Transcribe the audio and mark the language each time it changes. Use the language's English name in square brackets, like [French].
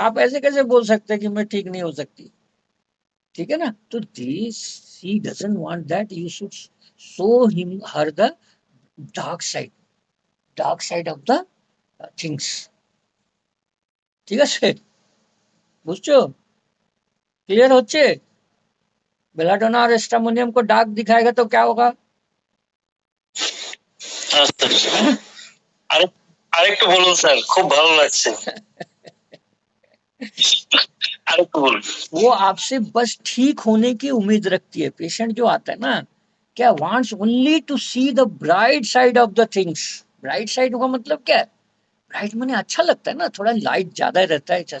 [Hindi] आप ऐसे कैसे बोल सकते हैं कि मैं ठीक नहीं हो सकती? ठीक है ना, तो [English] This he doesn't want that you should show him her the dark side, dark side of the things. [Bangla] ঠিক আছে, বুঝছো? क्लियर হচ্ছে? [Hindi] बेलाडोना और स्ट्रामोनियम को डार्क दिखाएगा तो क्या होगा? [Bangla] আরেক আরেকটু বলুন স্যার, খুব ভালো লাগছে। [Hindi] वो आपसे बस ठीक होने की उम्मीद रखती है। पेशेंट जो आता है ना, क्या [English] Wants only to see the bright side of the things. [Hindi] Bright side का मतलब क्या है? ब्राइट माने अच्छा लगता है ना, थोड़ा लाइट ज्यादा रहता है।